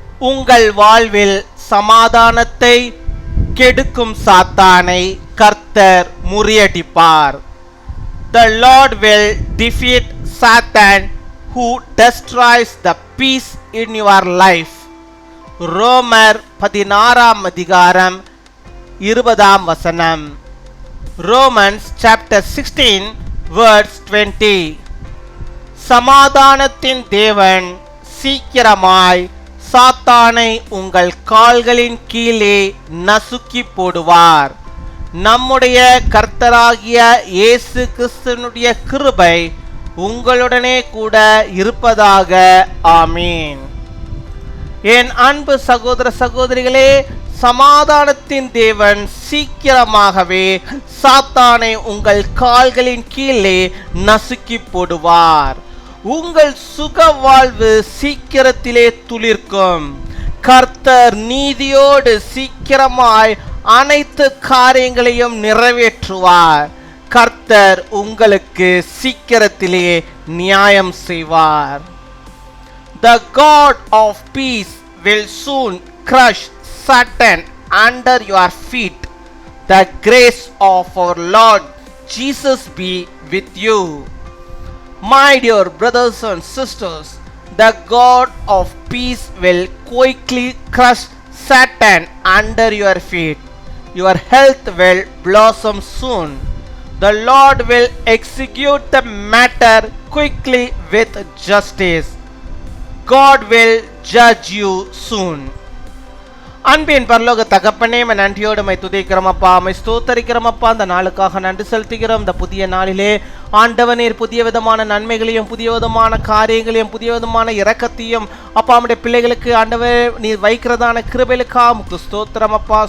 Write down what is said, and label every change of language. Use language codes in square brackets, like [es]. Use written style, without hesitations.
[ta] உங்கள் வாழ்வில் சமாதானத்தை கெடுக்கும் சாத்தானை கர்த்தர் முறியடிப்பார். [en] The Lord will defeat Satan who destroys the peace in your life. ரோமர் 16 20 Romans chapter 16 verse 20. [ta] சமாதானத்தின் தேவன் சீக்கிரமாய் சாத்தானை உங்கள் கால்களின் கீழே நசுக்கி போடுவார். நம்முடைய கர்த்தராகிய இயேசு கிறிஸ்துவினுடைய கிருபை உங்களுடனே கூட இருப்பதாக. ஆமீன். என் அன்பு சகோதர சகோதரிகளே, சமாதானத்தின் தேவன் சீக்கிரமாகவே சாத்தானை உங்கள் கால்களின் கீழே நசுக்கி போடுவார். உங்கள் சுக வாழ்வு சீக்கிரத்திலே துளிர்க்கும். கர்த்தர் நீதியோடு சீக்கிரமாய் அனைத்து காரியங்களையும் நிறைவேற்றுவார். கர்த்தர் உங்களுக்கு சீக்கிரத்திலே நியாயம் செய்வார். [en] The God of peace will soon crush Satan under your feet. The grace of our Lord Jesus be with you. My dear brothers and sisters, the God of peace will quickly crush Satan under your feet. Your health will blossom soon. The Lord will execute the matter quickly with justice. God will judge you soon. [ta] அன்பின் பரலோக தகப்பனே, நன்றியோடு my துதிக்கிறோம் அப்பா, my ஸ்தோத்தரிக்கிறோம் அப்பா. அந்த நாளுக்காக நன்றி செலுத்துகிறோம். இந்த புதிய நாளிலே ஆண்டவர் நீர் புதிய விதமான நன்மைகளையும் புதிய விதமான காரியங்களையும் புதிய விதமான இரக்கத்தையும் அப்பா நம்முடைய பிள்ளைகளுக்கு ஆண்டவர் நீர் வைக்கிறதான கிருபைகளுக்கா உமக்கு ஸ்தோத்திரம் அப்பா.